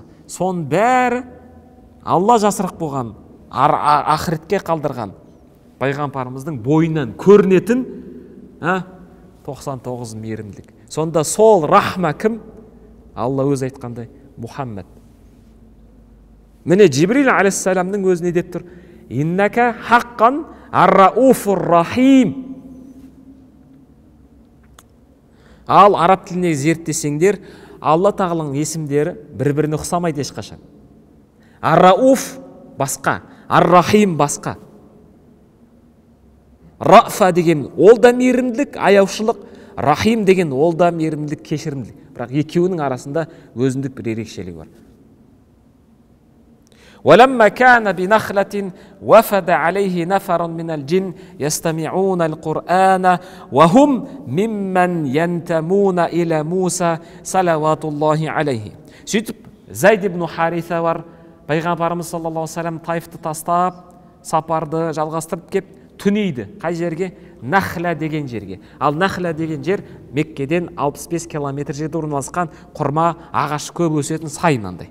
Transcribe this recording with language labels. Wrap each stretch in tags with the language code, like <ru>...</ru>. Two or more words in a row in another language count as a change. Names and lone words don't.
<kk>Сон бәрі Алла жасырақ болған, ақыретке қалдырған пайғамбарымыздың бойынан көрінетін 99 мейірімділік. Сонда сол рахма кім? Алла өзі айтқандай Мұхаммед. Міне Жибрил алейхиссаламның өзі не деп тұр?</kk> <ar>إنك حقا الرؤوف الرحيم.</ar> <kk>Ал араб тіліне зерттесеңдер, Алла тағаланың есімдері бір-біріне ұқсамайды ешқашан. Ар-рауф басқа, ар-рахим басқа. Рафа деген ол да мейірімділік, аяушылық, рахим деген ол да мейірімділік, кешірімділік. Бірақ екеуінің арасында өзіндік бір ерекшелігі бар.</kk> <ar>وَلَمَّا كَانَ بِنَخْلَةٍ وَفَدَ عَلَيْهِ نَفَرٌ مِنَ الْجِنِّ يَسْتَمِعُونَ الْقُرْآنَ وَهُمْ مِمَّنْ يَنْتَمُونَ إِلَى مُوسَى صَلَوَاتُ اللَّهِ عَلَيْهِ.</ar> <kk>Сөйтіп, Зайд ибн Хариса бар, пайғамбарымыз</kk> <ar>صلى الله عليه وسلم</ar> <kk>Таифты тастап, сапарды жалғастырып кеп, түнейді. Қай жерге? Нахла деген жерге. Ал Нахла деген жер Меккеден 65 километр жерде орналасқан құрма ағаш көп өсетін сайынандай.</kk>